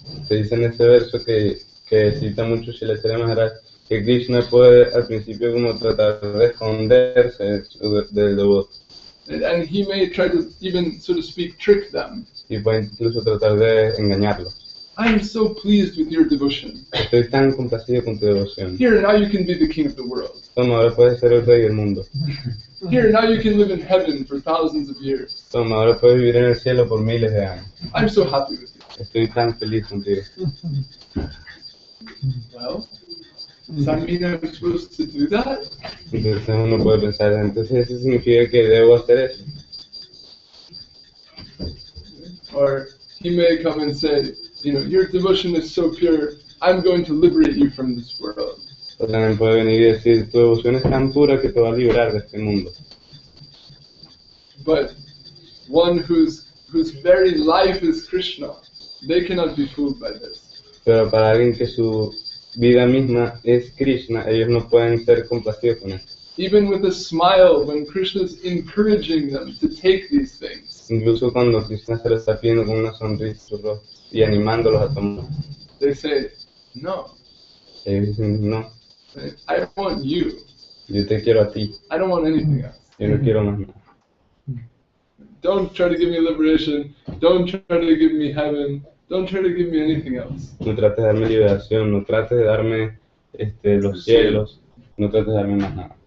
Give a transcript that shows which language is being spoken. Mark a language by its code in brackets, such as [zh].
[es] Se dice en este verso que cita mucho Śrīpad Mahārāj, que Krishna puede al principio como tratar de esconderse del devoto. [en] And he may try to even, so to speak, trick them. [es] Y puede incluso tratar de engañarlos. [en] I am so pleased with your devotion. [es] Estoy tan complacido con tu devoción. [en] Here, now you can be the king of the world. [es] Toma, ahora puedes ser el rey del mundo. [en] Here, now you can live in heaven for thousands of years. [es] Toma, ahora puedes vivir en el cielo por miles de años. [en] I'm so happy with you. [es] Estoy tan feliz contigo. [en] Well, does that mean I'm supposed to do that? [es] Entonces uno puede pensar, entonces eso significa que debo hacer eso. [en] Or he may come and say, you know, your devotion is so pure, I'm going to liberate you from this world. [es] O también puede venir y decir, tu devoción es tan pura que te va a liberar de este mundo. [en] But one whose very life is Krishna, they cannot be fooled by this. [es] Pero para alguien que su vida misma es Krishna, ellos no pueden ser complacidos con esto. [en] Even with a smile, when Krishna is encouraging them to take these things, [es] Incluso cuando Krishna se lo está pidiendo con una sonrisa en su rostro y animándolos a tomar, [en] they say, no, [es] ellos dicen, no, [en] I want you. [es] yo te quiero a ti, [en] I don't want anything else. [es] yo no quiero más nada. [en] Don't try to give me liberation. Don't try to give me heaven. Don't try to give me anything else. [es] No trates de darme liberación, no trates de darme los cielos, no trates de darme más nada.